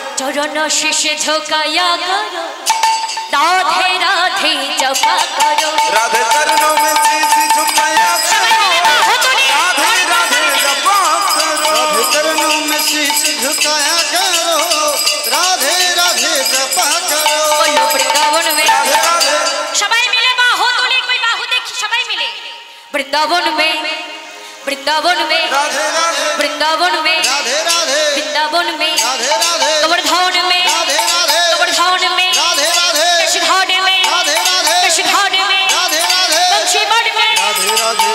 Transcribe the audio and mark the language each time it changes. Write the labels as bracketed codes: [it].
[hi] चरण शीश झुकाया करो, राधे राधे जपा करो। राधे चरणों में शीश झुकाया करो, राधे राधे जपा करो। राधे चरणों में शीश झुकाया करो, राधे राधे जपा करो। बोलो वृंदावन में राधे राधे [bn] সবাই মিলে বাহু তুলে, কই বাহু দেখি সবাই মিলে। [hi] वृंदावन में वृंदावन में राधे राधे वृंदावन में राधे राधे वृंदावन में राधे राधे गोवर्धन में राधे राधे गोवर्धन में राधे राधे केशघाट में राधे राधे केशघाट में राधे राधे वंशीवट में राधे राधे